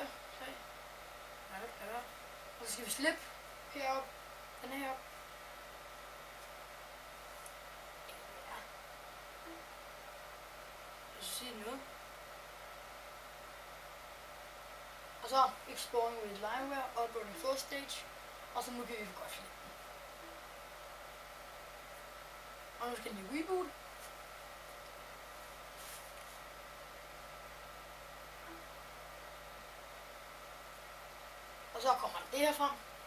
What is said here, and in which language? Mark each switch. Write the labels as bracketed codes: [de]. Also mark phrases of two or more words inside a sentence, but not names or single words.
[da] 3. Ja. Og så skal vi slippe herop, den her herop. Ja. Og så siger noget. Og så [en] exploring with limeware, uploading first stage, [da] og så nu kan vi godt slippe den. Og nu skal den i reboot. Og så kommer det her frem.